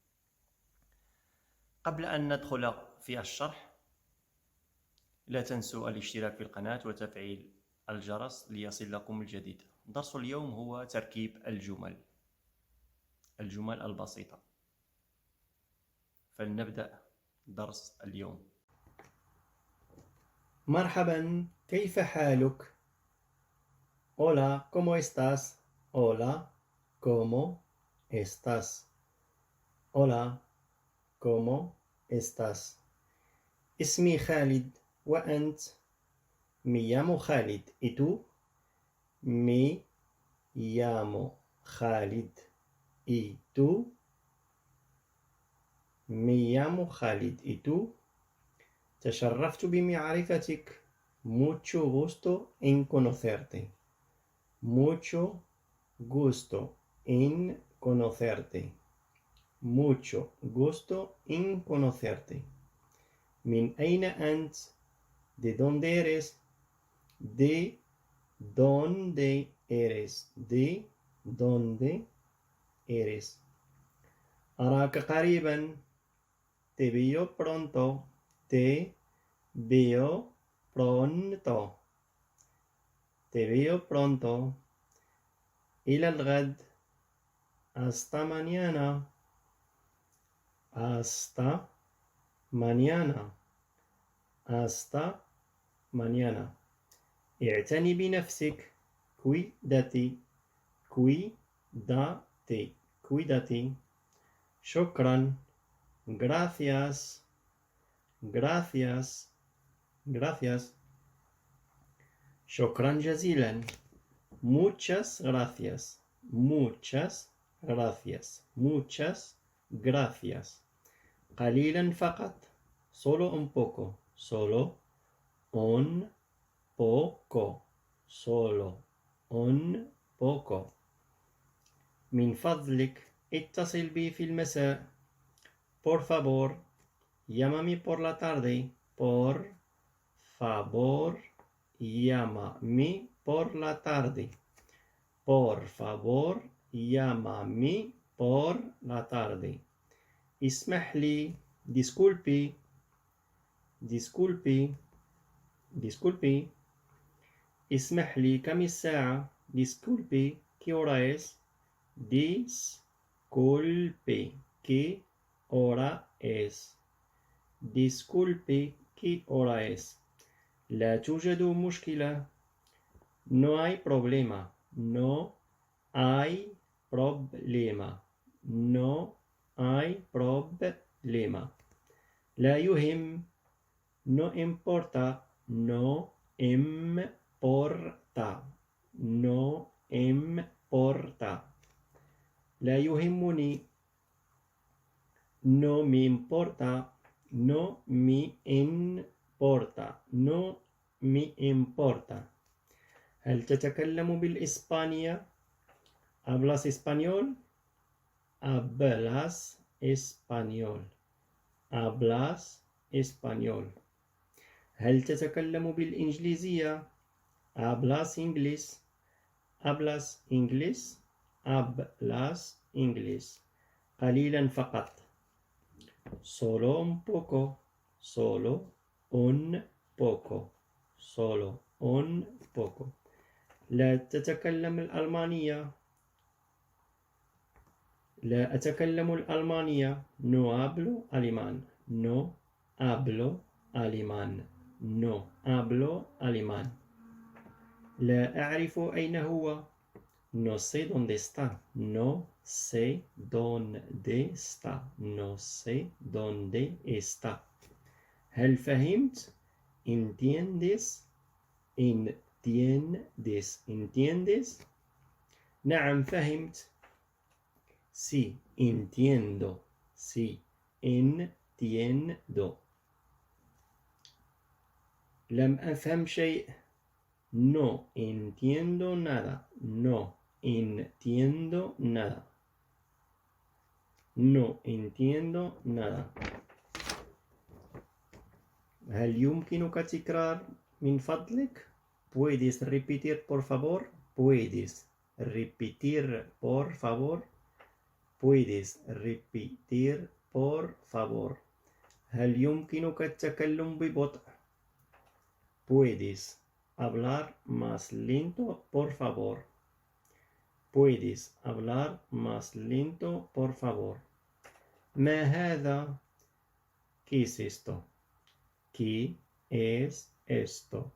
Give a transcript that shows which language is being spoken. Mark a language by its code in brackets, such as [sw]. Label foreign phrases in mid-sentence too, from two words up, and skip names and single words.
[ar] قبل أن ندخل في الشرح لا تنسوا الاشتراك في القناة وتفعيل الجرس ليصل لكم الجديد. درس اليوم هو تركيب الجمل البسيطة. فلنبدأ درس اليوم. مرحبا، كيف حالك؟ [es] Hola, ¿cómo estás? Hola, ¿cómo estás? Hola, ¿cómo estás? [ar] اسمي خالد وأنت؟ [es] Me llamo Khalid. ¿Y tú? Me llamo Khalid. ¿Y tú? Me llamo Khalid. ¿Y tú? [ar] تشرفت بمعرفتك. [es] Mucho gusto en conocerte. Mucho gusto en conocerte. Mucho gusto en conocerte. [ar] من أين أنت؟ [es] ¿De dónde eres? ¿De dónde eres? ¿De dónde eres? [ar] أراك قريبا. [es] Te veo pronto. Te veo pronto. Te veo pronto. [ar] إلى الغد. [es] Hasta mañana. Hasta mañana. Hasta mañana. [ar] اعتني بنفسك. [es] Cuídate. Cuídate. Cuídate. [ar] شكرا. Gracias. [es] Gracias. Gracias. [ar] شكرا جزيلا. [es] Muchas gracias. Muchas gracias. Muchas gracias. [ar] قليلا فقط. [es] Solo un poco. Solo un poco. Solo un poco. [ar] من فضلك اتصل بي في المساء. [es] Por favor, llámame por la tarde. Por favor, llámame por la tarde. Por favor, llámame por la tarde. [ar] اسمح لي. [es] Disculpe. Disculpe. Disculpe. [ar] اسمح لي. كم الساعة؟ Disculpe. [es] ¿Qué hora es? Disculpe. ¿Qué hora es? Disculpe. ¿Qué hora es? [ar] لا توجد مشكلة. [es] No hay problema. No hay problema. No hay problema. [ar] لا يهم. [es] No importa. No importa. No importa. [ar] لا يهمني. [es] No me importa. No me importa. No me importa. [ar] هل تتكلم بالإسبانية؟ [es] ¿Hablas español? Hablas español. Hablas español. [ar] هل تتكلم بالإنجليزية؟ [es] Hablas inglés. Hablas inglés. Hablas inglés. [ar] قليلا فقط. [es] Solo un poco. Solo un poco. Solo un poco. [ar] لا تتكلم الألمانية. لا أتكلم الألمانية. [es] No hablo alemán. No hablo alemán. No hablo alemán. [ar] لا أعرف أين هو. [es] No sé dónde está. No sé dónde está. No sé dónde está. [ar] هل فهمت؟ [es] ¿Entiendes? ¿Entiendes? ¿Entiendes? [ar] نعم فهمت. [es] Sí, entiendo. Sí, entiendo. [ar] لم أفهم شيء. [es] No entiendo nada. No entiendo nada. No entiendo nada. [ar] هل يمكنك تكرار من فضلك؟ [es] ¿Puedes repetir por favor? ¿Puedes repetir por favor? ¿Puedes repetir por favor? [ar] هل يمكنك التكلم ببطء؟ [es] ¿Puedes hablar más lento por favor? ¿Puedes hablar más lento por favor? [ar] ما هذا؟ [es] ¿Qué es esto? ¿Qué es esto?